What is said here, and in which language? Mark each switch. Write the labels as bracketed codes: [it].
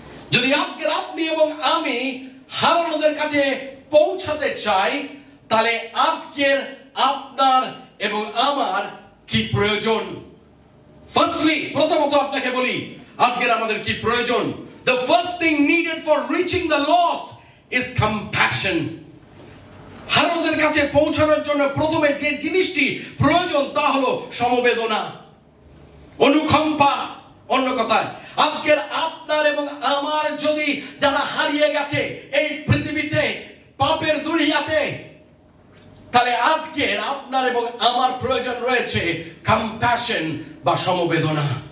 [bn] যদি আজকের আপনি এবং আমি হারানোদের কাছে পৌঁছাতে চাই, তাহলে আজকের আপনার এবং আমার কি প্রয়োজন? ফার্স্টলি, প্রথমত আপনাকে বলি আজকের আমাদের কি প্রয়োজন। [en] The first thing needed for reaching the lost is compassion. [bn] হারানোদের কাছে পৌঁছানোর জন্য প্রথমে যে জিনিসটি প্রয়োজন তা হলো সমবেদনা, অনুকম্পা। অন্য কথায়, আজকের আপনার এবং আমার যদি যারা হারিয়ে গেছে এই পৃথিবীতে পাপের দুনিয়াতে, তাহলে আজকের আপনার এবং আমার প্রয়োজন রয়েছে কম্প্যাশন বা সমবেদনা।